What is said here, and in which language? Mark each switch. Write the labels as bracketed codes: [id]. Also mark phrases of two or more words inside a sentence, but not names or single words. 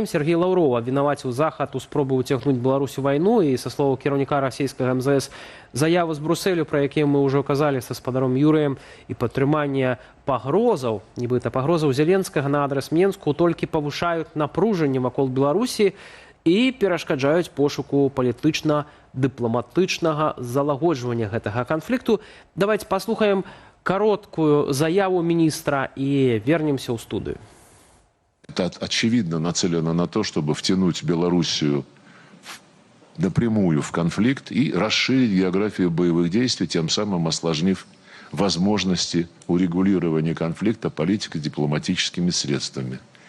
[be] Сергей Лаўров абвінаваціў Захад у спробы ўцягнуць Беларусь у вайну, і са словаў кіраўніка расійскага МЗС заявы з Брусэлю, пра якія мы ўжо казалі са спадаром Юрыем, і падтрыманне пагрозаў, нібыта пагрозаў Зеленскага на адрас Менску толькі павышаюць напружанне вакол Беларусі і перашкаджаюць пошуку палітычна-дыпламатычнага залагоджвання гэтага канфлікту. [ru] Давайте [be] паслухаем кароткую заяву [ru] министра и вернемся в студию. Это очевидно нацелено на то, чтобы втянуть Белоруссию напрямую в конфликт и расширить географию боевых действий, тем самым осложнив возможности урегулирования конфликта политико-дипломатическими средствами.